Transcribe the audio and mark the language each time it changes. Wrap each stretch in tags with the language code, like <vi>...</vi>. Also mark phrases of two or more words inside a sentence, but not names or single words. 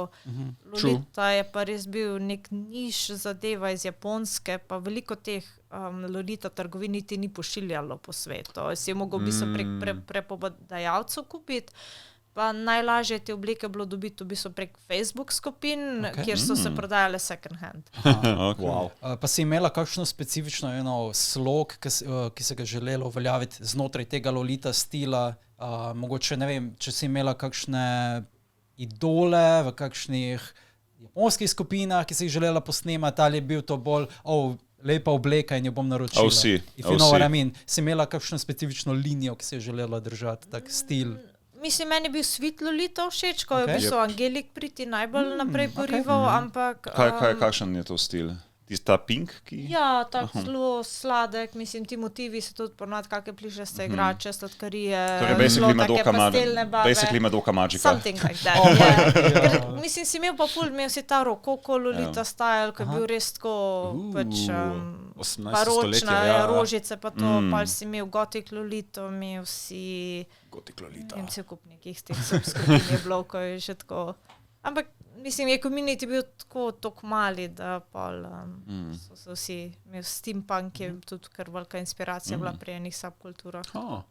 <sl>Lolita je pa res bil nek niš zadeva iz Japonske, pa veliko teh Lolita trgovin niti ni pošiljalo po svetu. Si je mogel v bistvu prek preprodajalcev kupiti. Pa najlažje te obleke bilo dobiti v bistvu prek Facebook skupin, kjer so se prodajale</sl> <en>second hand.</en> <sl>Pa si imela kakšno specifično slog, ki se ga želelo uveljaviti znotraj tega Lolita stila? Mogoče, ne vem, če si imela kakšne idole v kakšnih japonskih skupinah, ki si jih želela posnemati, ali je bil to bolj, lepa obleka in jo bom naročila.</sl> <en>If you know what I mean.</en> <sl>Si imela kakšno specifično linijo, ki si jo želela držati, tak stil? Mislim, meni je bil</sl> <en>Sweet Lolita</en> <sl>všeč, ko je v bistvu</sl> <en>Angelic Pretty</en> <sl>najbolj naprej porival, ampak... Kakšen je to stil? Ta pink? Ja, tak zelo sladek, mislim, ti motivi so tudi ponad kakve plišaste igrače, sladkarije, zelo take pastelne barve.</sl> <en>Basically Madoka Magica. Something like that,</en> <sl>Mislim, si imel pa ful, imel si ta rokoko</sl> <en>Lolita style,</en> <sl>ko je bil res tako, pač, baročna, rožice pa to, pa si imel</sl> <en>Gothic Lolito,</en> <sl>imel si... Gothic Lolita. Vem, cel kup nekih teh subskupin je bilo, ko je že tako... Ampak, mislim, je community bil tako mali, da pol so se vsi, steampunk je tudi kar velika inspiracija bila pri enih subkulturah.</sl>